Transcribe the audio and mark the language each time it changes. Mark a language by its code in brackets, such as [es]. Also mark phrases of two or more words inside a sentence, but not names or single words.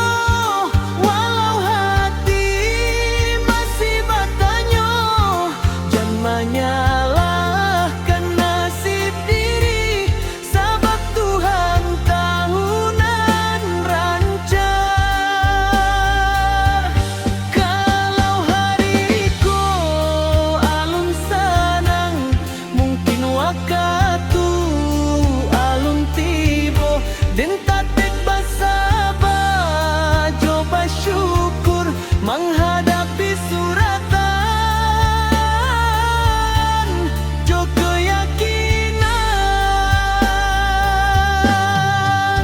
[id] walau hati masih bertanya, jangan menyalahkan nasib diri, sebab Tuhan tahunan rancang. [min] Kalau hariku alun sanang, mungkin waktu alun tibo, dan tatek basaba coba syukur [id] menghadapi suratan, [min] jo keyakinan.